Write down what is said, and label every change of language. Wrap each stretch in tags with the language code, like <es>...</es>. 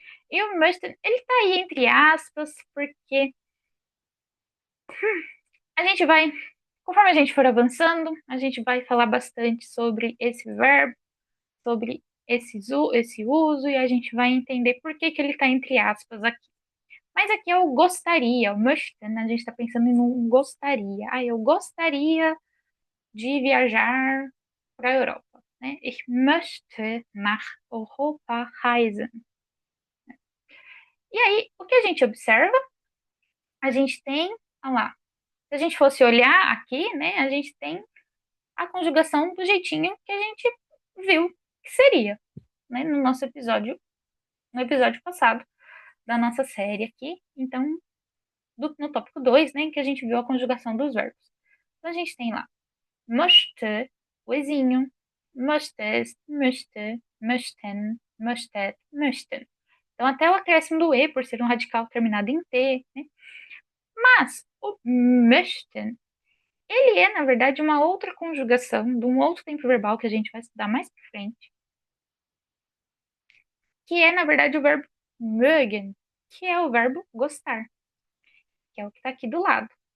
<pt>E o möchten, ele tá aí entre aspas, porque a gente vai, conforme a gente for avançando, a gente vai falar bastante sobre esse verbo, sobre esse uso, e a gente vai entender por que que ele tá entre aspas aqui. Mas aqui é o gostaria, o möchten, a gente está pensando em um gostaria. Ah, eu gostaria de viajar para a Europa, né?</pt> <de>Ich möchte nach Europa reisen.</de> <pt>E aí, o que a gente observa? A gente tem, olha lá, se a gente fosse olhar aqui, né, a gente tem a conjugação do jeitinho que a gente viu que seria, né, no episódio passado da nossa série aqui. Então, no tópico 2, né, que a gente viu a conjugação dos verbos. Então, a gente tem lá, möchte, o ezinho,</pt> <de>möchtest, möchte, möchten, möchtet, möchten.</de> <pt>Então, até o acréscimo do E, por ser um radical terminado em T, né? Mas o möchten, ele é, na verdade, uma outra conjugação de um outro tempo verbal que a gente vai estudar mais pra frente, que é, na verdade, o verbo mögen, que é o verbo gostar, que é o que está aqui do lado.</pt>